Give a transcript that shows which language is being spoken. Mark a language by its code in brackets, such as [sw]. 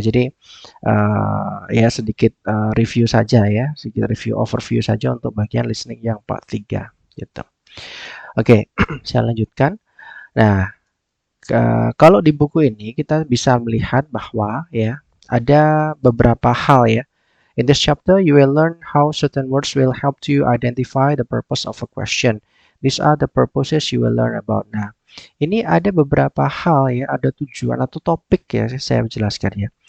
[id] Jadi ya sedikit review saja ya, sedikit review overview saja untuk bagian listening yang part 3 gitu. Oke, saya lanjutkan. Nah, kalau di buku ini kita bisa melihat bahwa ya ada beberapa hal ya. [en] In this chapter, you will learn how certain words will help you identify the purpose of a question. These are the purposes you will learn about. [id] Nah, ini ada beberapa hal ya, ada tujuan atau topik ya, saya jelaskan ya.